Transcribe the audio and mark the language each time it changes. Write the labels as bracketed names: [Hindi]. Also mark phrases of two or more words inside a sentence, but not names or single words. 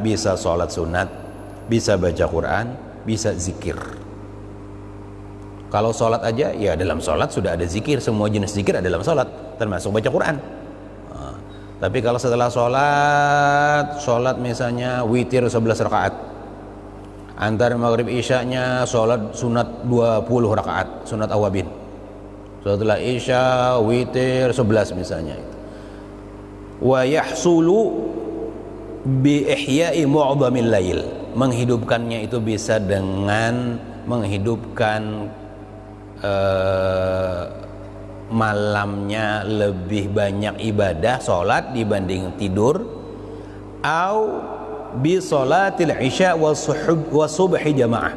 [Indonesian] Bisa sholat sunat, bisa baca Quran, bisa zikir. Kalau sholat aja, ya dalam sholat sudah ada zikir, semua jenis zikir ada dalam sholat, termasuk baca Quran. Tapi kalau setelah sholat misalnya witir 11 rakaat, antara maghrib isya'nya sholat sunat 20 rakaat, sunat awabin. Setelah isya witir 11 misalnya. [Arabic] ويحصل بإحياء معظم الليل. [Indonesian] Menghidupkannya itu bisa dengan menghidupkan malamnya lebih banyak ibadah sholat dibanding tidur, [Arabic] أو بصلاة العشاء والصبح جماعة.